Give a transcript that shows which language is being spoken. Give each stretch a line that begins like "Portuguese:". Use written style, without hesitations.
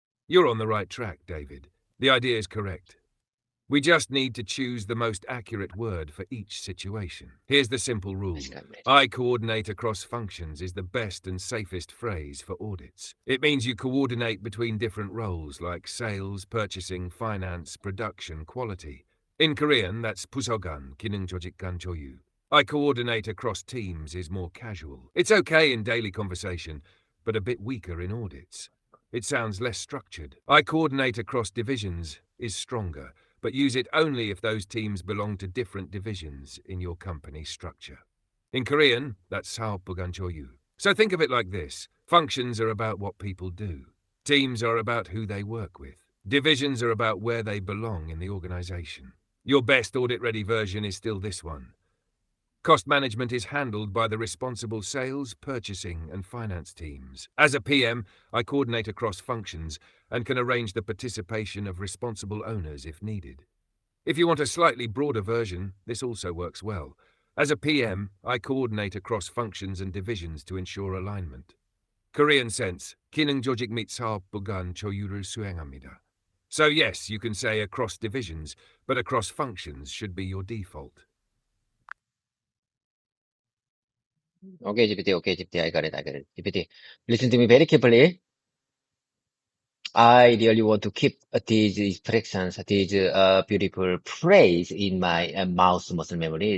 English: You're on the right track, David. The idea is correct. We just need to choose the most accurate word for each situation. Here's the simple rule. I coordinate across functions is the best and safest phrase for audits. It means you coordinate between different roles like sales, purchasing, finance, production, quality. In Korean, that's
Korean: 부서간, 기능 조직 간 조율.
English: I coordinate across teams is more casual. It's okay in daily conversation, but a bit weaker in audits. It sounds less structured. I coordinate across divisions is stronger, but use it only if those teams belong to different divisions in your company structure. In Korean, that's
Korean: 사업부간 조율.
English: So think of it like this. Functions are about what people do. Teams are about who they work with. Divisions are about where they belong in the organization. Your best audit-ready version is still this one. Cost management is handled by the responsible sales, purchasing, and finance teams. As a PM, I coordinate across functions and can arrange the participation of responsible owners if needed. If you want a slightly broader version, this also works well. As a PM, I coordinate across functions and divisions to ensure alignment. Korean sense,
Korean: 기능 조직 및 사업부간 조율을 수행합니다.
English: So yes, you can say across divisions, but across functions should be your default. Okay, GPT, I got it. GPT, listen to me very carefully. I really want to keep these expressions, these beautiful phrase in my mouse muscle memory.